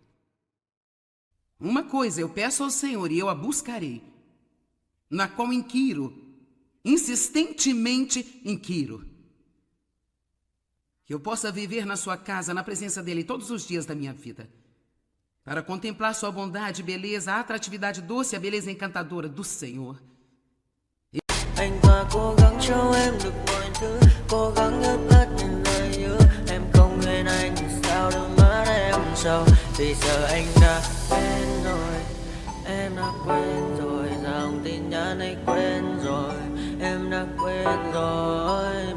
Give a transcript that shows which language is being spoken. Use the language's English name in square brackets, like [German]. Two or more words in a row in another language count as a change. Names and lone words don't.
[Portuguese] Uma coisa eu peço ao Senhor e eu a buscarei, na qual inquiro, insistentemente inquiro. Que eu possa viver na sua casa, na presença dEle todos os dias da minha vida, para contemplar sua bondade, beleza, a atratividade doce, a beleza encantadora do Senhor. [Vietnamese] Anh ta cố gắng cho em được mọi thứ, cố gắng ướp hết những lời hứa. Em không quên anh thì sao đôi mắt em sầu. Vì giờ anh đã quên rồi, em đã quên rồi. Dòng tin nhắn anh quên rồi, em đã quên rồi.